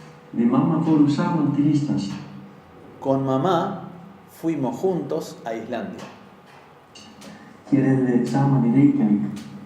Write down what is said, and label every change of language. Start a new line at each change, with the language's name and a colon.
Icelandic: Við mamma fórum saman til Íslands.
Spanish: Con mamá fuimos juntos a Islandia.
Icelandic: Hér erum við saman í Reykjavík.